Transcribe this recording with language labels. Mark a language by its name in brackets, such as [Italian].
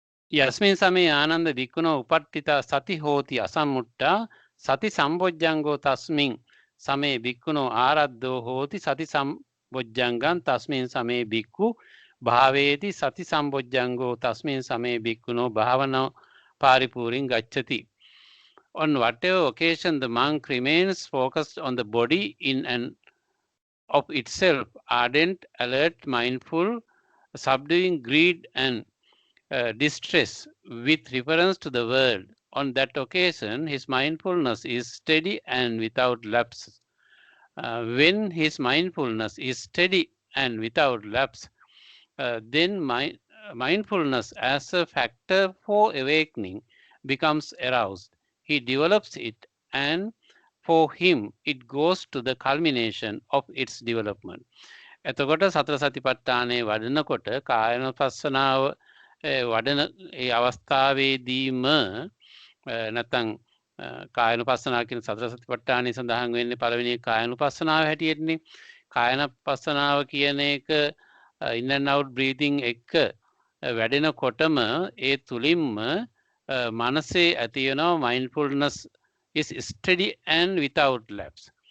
[Pali] යස්මින් සමේ ආනන්ද වික්කුණෝ උපට්ඨිතා සති හෝති අසම්මුට්ඨා සති සම්බොජ්ජංගෝ තස්මින් සමේ භික්ඛුනෝ ආරද්ධෝ හෝති සති සම්බොජ්ජංගං තස්මින් සමේ භික්ඛු භාවේති සති සම්බොජ්ජංගෝ තස්මින් සමේ භික්ඛුනෝ භාවනෝ පාරිපූරින් ගච්ඡති. [English] On whatever occasion the monk remains focused on the body in and of itself, ardent, alert, mindful, subduing greed and distress with reference to the world. On that occasion, his mindfulness is steady and without lapse. When his mindfulness is steady and without lapse, then mindfulness as a factor for awakening becomes aroused. He develops it, and for him, it goes to the culmination of its development. [Sinhala] එතකොට සතර සතිපට්ඨානයේ වඩනකොට කායනුපස්සනාව වඩන ඒ අවස්ථාවේදීම නැත්නම් කායනුපස්සනාව කියන සතර සතිපට්ඨානයේ සඳහන් වෙන්නේ පළවෙනි කායනුපස්සනාව හැටියටනේ. කායනුපස්සනාව කියන එක [English] in and out breathing [Sinhala] එක වැඩෙනකොටම ඒ තුලින්ම මනසේ ඇති වෙනවා [English] mindfulness is steady and without lapse.